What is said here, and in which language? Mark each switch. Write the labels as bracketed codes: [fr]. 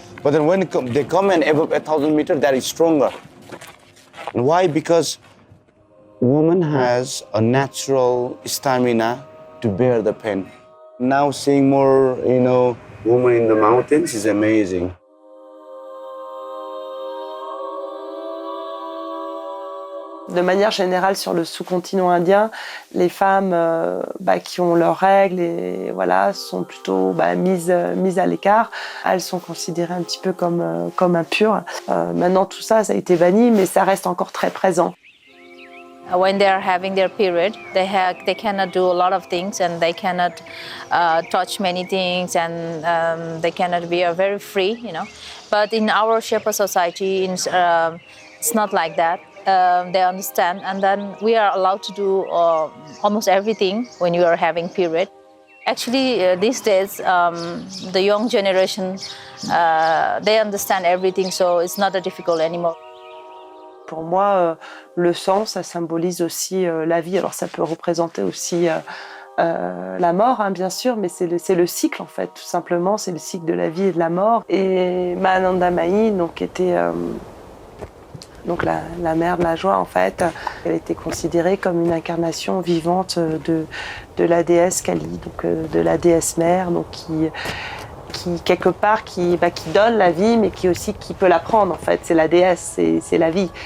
[en] But then when they come in above 8,000 meters, that is stronger. And why? Because woman has a natural stamina to bear the pain. Now seeing more, women in the mountains is amazing. [fr] De manière générale, sur le sous-continent indien, les femmes qui ont leurs règles sont plutôt mises à l'écart. Elles sont considérées un petit peu comme impures. Maintenant, tout ça a été banni, mais ça reste encore très présent. [en] When they are having their period, they cannot do a lot of things, and they cannot touch many things, and they cannot be very free, But in our Sherpa society, it's not like that. They understand, and then we are allowed to do almost everything when you are having period. Actually, these days, the young generation, they understand everything, so it's not that difficult anymore. [fr] Pour moi, le sang, ça symbolise aussi la vie. Alors ça peut représenter aussi la mort, bien sûr, mais c'est le cycle, en fait, tout simplement. C'est le cycle de la vie et de la mort. Et Mahananda Mahi, qui était la mère de la joie, en fait, elle était considérée comme une incarnation vivante de la déesse Kali, donc de la déesse mère, donc qui quelque part qui donne la vie, mais qui peut la prendre, en fait. C'est la déesse, c'est la vie.